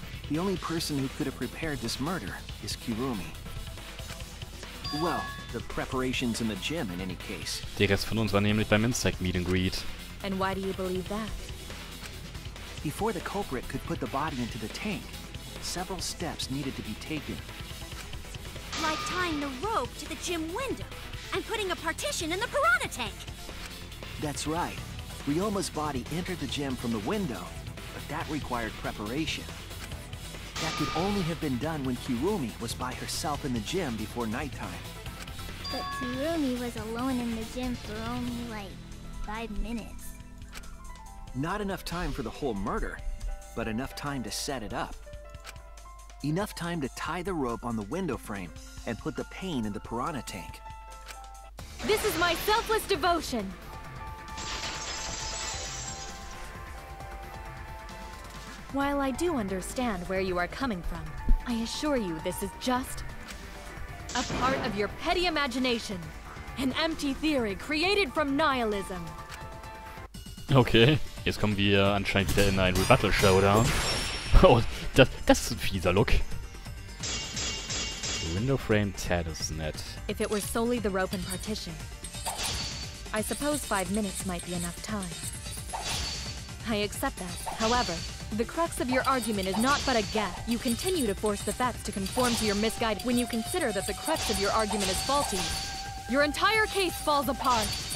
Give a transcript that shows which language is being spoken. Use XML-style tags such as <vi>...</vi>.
<en>The only person who could have prepared this murder is Kirumi. Well, the preparations in the gym in any case.</en> <de>Der Rest von uns war nämlich beim Insect Meet and Greet.</de> <en>And why do you believe that? Before the culprit could put the body into the tank, several steps needed to be taken. Like tying the rope to the gym window and putting a partition in the piranha tank. That's right. Ryoma's body entered the gym from the window, but that required preparation. That could only have been done when Kirumi was by herself in the gym before nighttime. But Kirumi was alone in the gym for only like 5 minutes. Not enough time for the whole murder, but enough time to set it up. Enough time to tie the rope on the window frame and put the pain in the piranha tank. This is my selfless devotion! While I do understand where you are coming from, I assure you this is just a part of your petty imagination. An empty theory created from nihilism.</en> <de>Okay, jetzt kommen wir anscheinend wieder in einen Rebuttal-Showdown. Oh, das ist ein fieser Look.</de> <en>Window frame tattoos net. If it were solely the rope and partition, I suppose 5 minutes might be enough time. I accept that. However, the crux of your argument is not but a guess. You continue to force the facts to conform to your misguided. When you consider that the crux of your argument is faulty, your entire case falls apart.</en>